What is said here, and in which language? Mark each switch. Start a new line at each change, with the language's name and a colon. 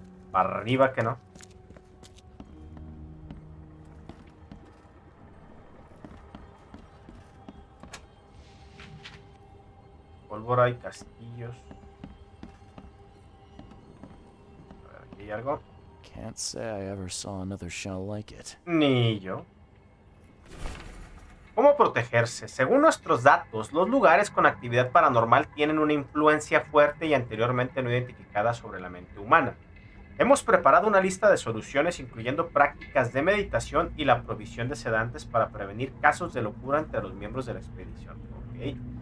Spanish: Para arriba que no. Pólvora y castillos. A ver, aquí hay algo.
English: Can't say I ever saw another shell like it.
Spanish: Ni yo. ¿Cómo protegerse? Según nuestros datos, los lugares con actividad paranormal tienen una influencia fuerte y anteriormente no identificada sobre la mente humana. Hemos preparado una lista de soluciones incluyendo prácticas de meditación y la provisión de sedantes para prevenir casos de locura entre los miembros de la expedición. Okay.